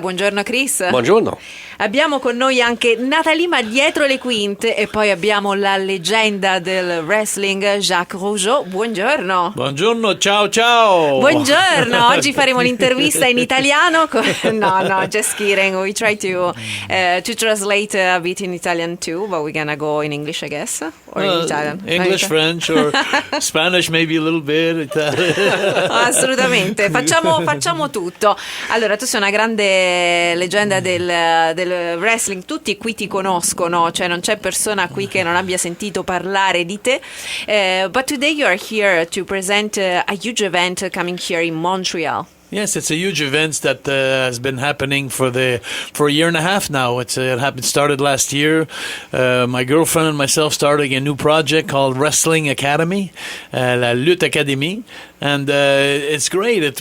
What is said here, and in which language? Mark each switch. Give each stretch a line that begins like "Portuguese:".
Italian: Buongiorno Kris. Buongiorno. Abbiamo con noi anche Natalie ma dietro le quinte e poi abbiamo la leggenda del wrestling Jacques Rougeau. Buongiorno. Buongiorno, ciao ciao. Buongiorno, oggi faremo l'intervista in italiano.
English: No, just kidding. We try to translate a bit in Italian too, but we're gonna go in English, I guess, or in Italian. English, French, or Spanish, maybe a little bit. Italian.
Italian: Assolutamente, facciamo tutto. Allora, tu sei una grande leggenda del wrestling, tutti qui ti conoscono, cioè non c'è persona qui che non abbia sentito parlare di te.
English: But today you are here to present a huge event coming here in Montreal. Yes, it's a huge event that has been happening for a year and a half now. It started last year. My girlfriend and myself started a new project called Wrestling Academy, la Lutte Academy, and it's great.